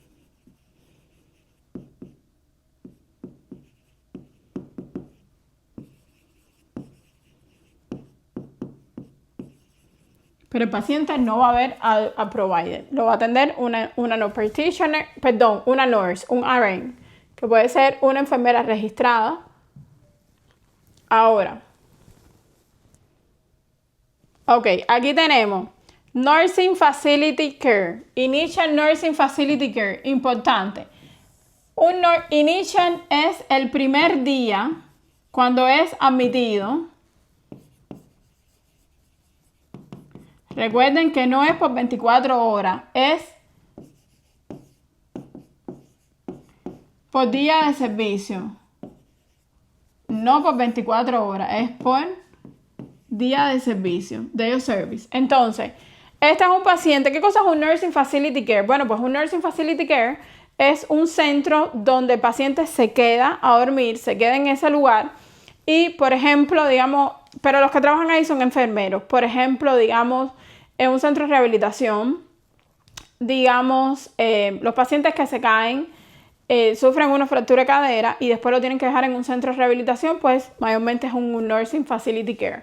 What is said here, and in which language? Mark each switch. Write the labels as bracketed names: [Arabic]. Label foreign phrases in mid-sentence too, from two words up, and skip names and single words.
[Spanish] Pero el paciente no va a ver al provider. Lo va a atender una [English] no practitioner, [Spanish] perdón, una nurse, un RN, que puede ser una enfermera registrada. Ahora, ok, aquí tenemos [English] Nursing Facility Care, Initial Nursing Facility Care, importante. [Spanish] Initial es el primer día cuando es admitido. Recuerden que no es por 24 horas, es por día de servicio. No por 24 horas, es por día de servicio, [English] day of service. [Spanish] Entonces, este es un paciente. ¿Qué cosa es un [English] Nursing Facility Care? [Spanish] Bueno, pues un [English] Nursing Facility Care [Spanish] es un centro donde el paciente se queda a dormir, se queda en ese lugar y, por ejemplo, digamos, pero los que trabajan ahí son enfermeros. Por ejemplo, digamos, en un centro de rehabilitación, digamos, los pacientes que se caen, sufren una fractura de cadera y después lo tienen que dejar en un centro de rehabilitación, pues mayormente es un [English] Nursing Facility Care.